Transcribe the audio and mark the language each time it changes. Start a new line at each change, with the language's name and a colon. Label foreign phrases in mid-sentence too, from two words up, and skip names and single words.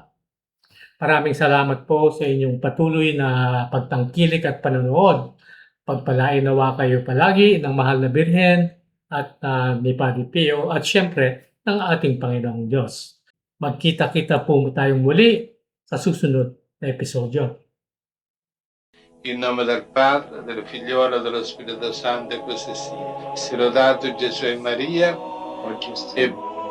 Filipino: Maraming salamat po sa inyong patuloy na pagtangkilik at panonood. Pagpalain nawa kayo palagi ng mahal na Birhen at ni Padre Pio at syempre ng ating Panginoong Diyos. Magkita-kita po tayong muli sa susunod na episodyo.
Italian: In nome del Padre, del Figliolo e dello Spirito Santo, e così sia. Sia lodato Gesù e Maria, e